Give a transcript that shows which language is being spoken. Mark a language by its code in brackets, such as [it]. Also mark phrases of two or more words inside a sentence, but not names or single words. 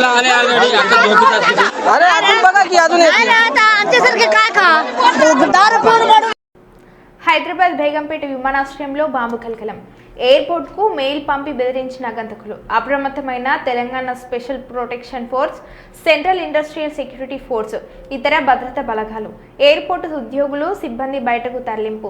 [mr] अरे आपण बघा की अजून आमच्यासारखे काय खा. [te] హైదరాబాద్ బేగంపేట విమానాశ్రయంలో బాంబు కలకలం. ఎయిర్పోర్ట్కు మెయిల్ పంపి బెదిరించిన గంతకులు. అప్రమత్తమైన తెలంగాణ స్పెషల్ ప్రొటెక్షన్ ఫోర్స్, సెంట్రల్ ఇండస్ట్రియల్ సెక్యూరిటీ ఫోర్స్, ఇతర భద్రతా బలగాలు, ఎయిర్పోర్టు ఉద్యోగులు, సిబ్బంది బయటకు తరలింపు.